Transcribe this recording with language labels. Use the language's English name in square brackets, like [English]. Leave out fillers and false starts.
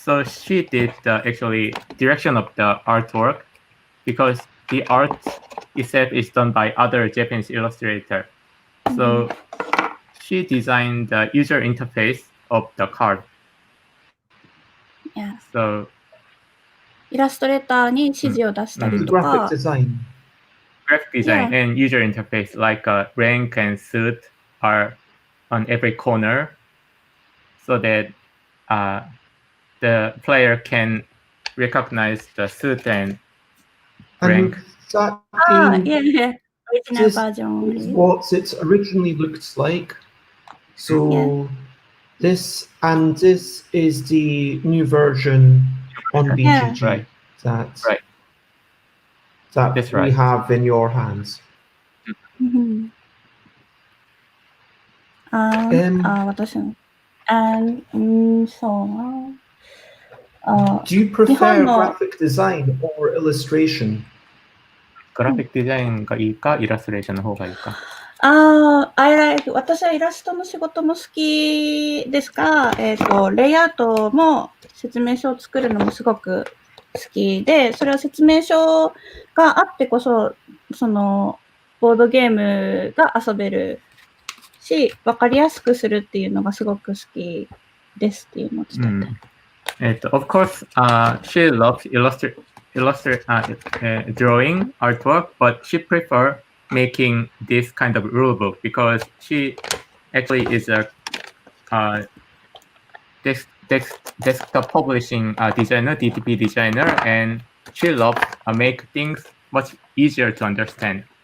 [English] So she did the actually direction of the artwork because the art itself is done by other Japanese illustrator. So she designed the user interface of the card. Yeah. So [Japanese] イラストレーターに指示を出したりとか。 [English] Graphic design. Graphic design and user interface like rank and suit are on every corner so that the player can recognize the suit and rank. That original version. What it originally looked like. So this is the new version on BGG Right. that we have in your hands. [Japanese] 私の。そうな。 [English] Do you prefer graphic design or illustration? [Japanese] グラフィックデザインがいいか、イラストレーションの方がいいか。私はイラストの仕事も好きですが、レイアウトも説明書を作るのもすごく好きで、それは説明書があってこそ、そのボードゲームが遊べるし、わかりやすくするっていうのがすごく好きですっていうのを伝えたい。 [English] Of course, she loves drawing artwork, but she prefers making this kind of rule book because she actually is a desktop publishing designer, DTP designer, and she loves make things much easier to understand.